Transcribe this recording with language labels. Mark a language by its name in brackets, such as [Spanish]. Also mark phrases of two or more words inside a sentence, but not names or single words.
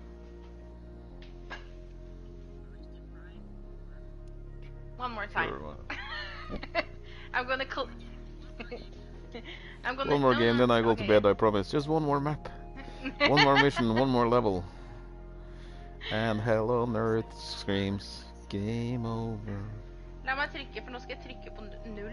[English] One more time. Sure. I'm gonna I'm gonna. One more no, game, no, then I go okay, to bed, I promise. Just one more map. One more mission, one more level. And hell on earth screams game over. [Norwegian] La meg trykke, for nå skal jeg trykke på 0.